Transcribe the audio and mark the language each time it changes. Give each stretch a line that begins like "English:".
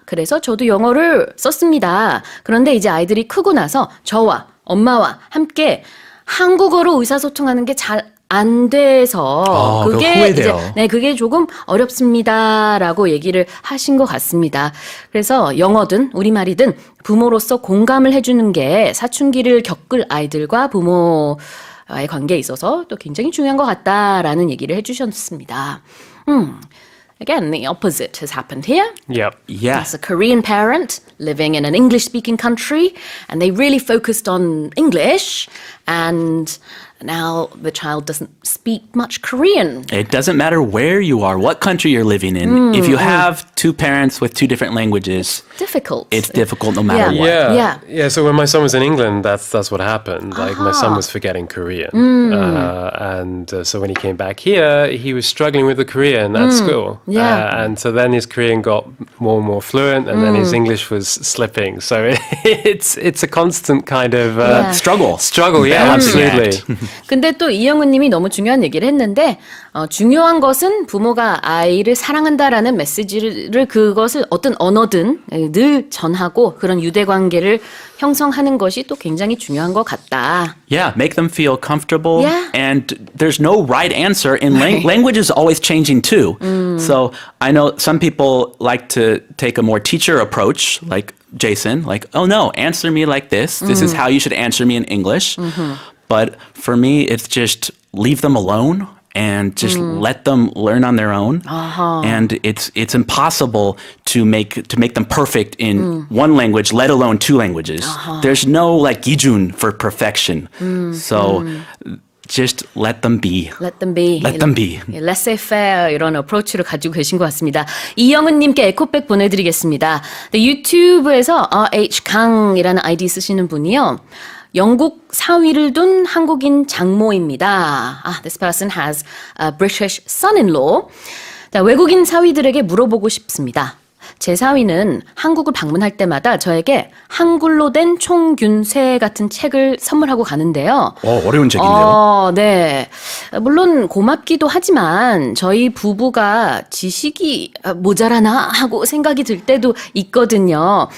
Korean: 그래서 저도 영어를 썼습니다. 그런데 이제 아이들이 크고 나서 저와 엄마와 함께 한국어로 의사소통하는 게 잘 안 돼서 그게 이제 그게 조금 어렵습니다라고 얘기를 하신 것 같습니다. 그래서 영어든 우리말이든 부모로서 공감을 해주는 게 사춘기를 겪을 아이들과 부모와의 관계에 있어서 또 굉장히 중요한 것 같다라는 얘기를 해주셨습니다.
English: Again, the opposite has happened here. Yep. Yeah. As a Korean parent living in an English-speaking country, and they really focused on English, and now the child doesn't speak much Korean. It doesn't matter where you are, what country you're living in. If you have two parents with two different languages, Difficult. it's difficult no matter what. Yeah. So when my son was in England, that's what happened. Like my son was forgetting Korean, and so when he came back here, he was struggling with the Korean at school. Yeah. And so then his Korean got more and more fluent, and then his English was slipping. So it's a constant kind of Struggle. Yeah, Balancing absolutely.
Korean: 근데 또 이영은 님이 너무 중요한 얘기를 했는데 중요한 것은 부모가 아이를 사랑한다라는 메시지를 그것을 어떤 언어든 늘 전하고 그런 유대관계를 형성하는 것이 또 굉장히 중요한 것 같다.
English: Yeah, make them feel comfortable. Yeah. And there's no right answer. And language is always changing too. So I know some people like to take a more teacher approach, like Jason, like, oh no, answer me like this. This is how you should answer me in English. But for me, it's just leave them alone and just let them learn on their own. And it's impossible to make them perfect in one language, let alone two languages. There's no like 기준 for perfection. So just let them be. Let them be. Let them be.
Korean: laissez-faire 이런 어프로치를 가지고 계신 것 같습니다. 이영은 님께 에코백 보내드리겠습니다. 유튜브에서 RH강이라는 아이디 쓰시는 분이요. 영국 사위를 둔 한국인 장모입니다.
English: This person has a British son-in-law.
Korean: 외국인 사위들에게 물어보고 싶습니다. 제 사위는 한국을 방문할 때마다 저에게 한글로 된 총균세 같은 책을 선물하고 가는데요. 어려운 책인데요. 네. 물론 고맙기도 하지만 저희 부부가 지식이 모자라나 하고 생각이 들 때도 있거든요.